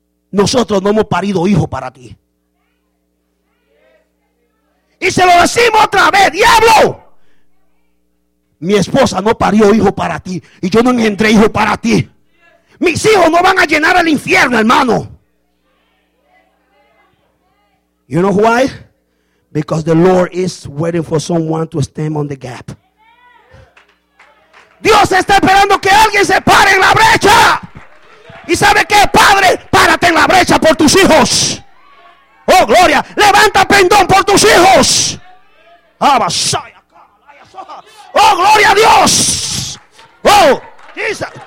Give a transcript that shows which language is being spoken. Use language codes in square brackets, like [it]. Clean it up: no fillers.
[es] Nosotros no hemos parido hijo para ti. Y se lo decimos otra vez: diablo, mi esposa no parió hijo para ti. Y yo no engendré hijo para ti. Mis hijos no van a llenar el infierno, hermano. [en] You know why? Because the Lord is waiting for someone to stand on the gap. [es] Dios está esperando que alguien se pare en la brecha. ¿Y sabe qué, padre? Párate en la brecha por tus hijos. Oh, gloria. Levanta pendón por tus hijos. Oh, gloria a Dios. Oh, Jesus.